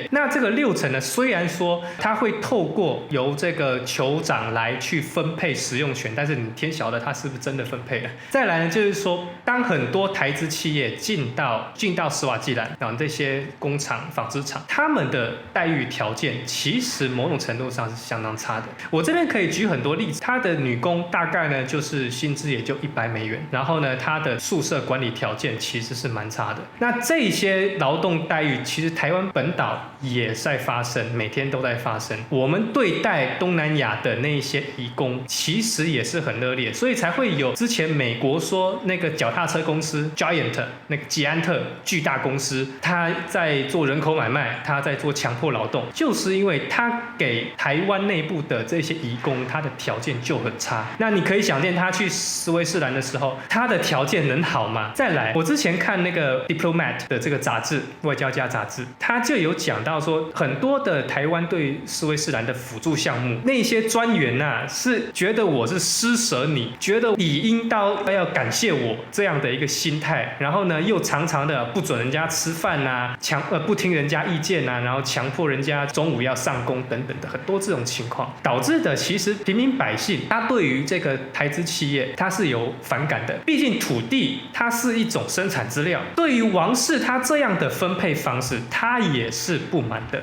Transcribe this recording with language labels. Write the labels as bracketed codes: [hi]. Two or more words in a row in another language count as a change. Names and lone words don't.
[zh] 那這個60%呢，雖然說他會透過由這個酋長來去分配使用權，但是你天曉得他是不是真的分配了？再來呢，就是說，當很多台資企業進到史瓦濟蘭啊，這些工廠、紡織廠，他們的待遇條件其實某種程度上是相當差的。我這邊可以舉很多例子，他的女工大概呢就是薪資也就$100，然後呢，他的宿舍管理條件其實是蠻差的。那這些勞動待遇，其實台灣本島也在發生，每天都在發生。我們對待東南亞的那些移工，其實也是很熱烈，所以才會有之前美國說那個腳踏車公司 Giant 那個捷安特巨大公司，他在做人口買賣，他在做强迫勞動，就是因為他給台灣內部的這些移工，他的條件就很差。那你可以想見，他去斯威士蘭的時候，他的條件能好嗎？再來，我之前看那個 Diplomat 的這個雜誌，外交家雜誌，他就有講到說，很多的台灣對斯威士蘭的輔助項目，那些專員啊，是覺得我是施捨你，覺得理應到要感謝我這樣的一個心態，然後呢，又常常的不准人家吃飯啊，不聽人家意見啊，然後強迫人家中午要上工等等的很多這種情況，導致的其實平民百姓他對於這個台資企業他是有反感的，畢竟土地它是一種生產資料，對於王室他這樣的分配方式，他也是不滿的。